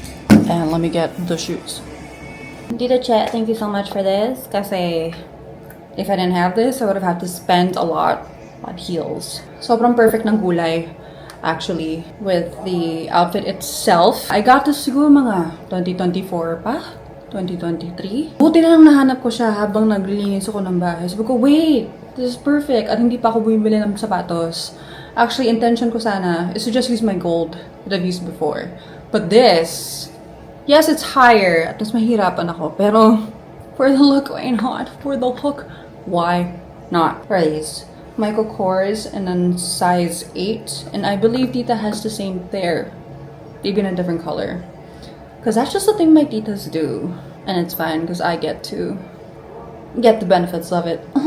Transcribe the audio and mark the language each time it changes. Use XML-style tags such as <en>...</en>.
<en>And let me get the shoes. Tita Chet, thank you so much for this because if I didn't have this, I would have had to spend a lot on heels.</en> <tl>Sobrang perfect ng gulay. Actually, with the outfit itself.</tl> <en>I got this</en> <tl>siguro mga</tl> <en>2024 pa? 2023?</en> <tl>Buti na lang nahanap ko siya habang naglilinis ako ng bahay. Sabi ko,</tl> <en>wait, this is perfect.</en> <tl>At hindi pa ako bumibili ng sapatos.</tl> <en>Actually, intention ko sana is to just use my gold that I've used before. But this, yes, it's higher.</en> <tl>At mas mahirapan ako.</tl> <en>Pero, for the look, why not? For the look, why not? For these. Michael Kors and then size 8, and I believe Tita has the same there, maybe in a different color, because that's just the thing my titas do, and it's fine because I get to get the benefits of it.</en>